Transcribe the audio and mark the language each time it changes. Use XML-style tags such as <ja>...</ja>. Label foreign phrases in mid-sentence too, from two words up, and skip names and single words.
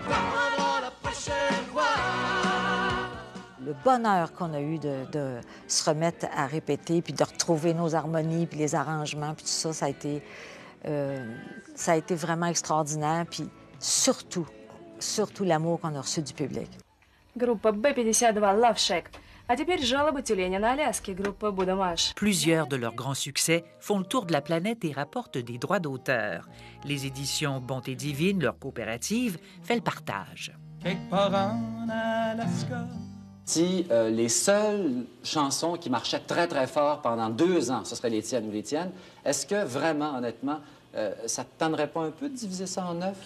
<fr>Le bonheur qu'on a eu de se remettre à répéter, puis de retrouver nos harmonies, puis les arrangements, puis tout ça, ça a été vraiment extraordinaire. Puis surtout l'amour qu'on a reçu du public.</fr> <ru>Группа Б-52 Love Shack. А теперь жалобы тюленя на Аляске, группа Beau Dommage.</ru> <fr>Plusieurs de leurs grands succès font le tour de la planète et rapportent des droits d'auteur. Les éditions Bonté Divine, leur coopérative, fait le partage. Quelque part en Alaska. Si les seules chansons qui marchaient très, très fort pendant 2 ans, ce seraient les tiennes ou les tiennes, est-ce que vraiment, honnêtement, ça ne te tenterait pas un peu de diviser ça en 9?</fr>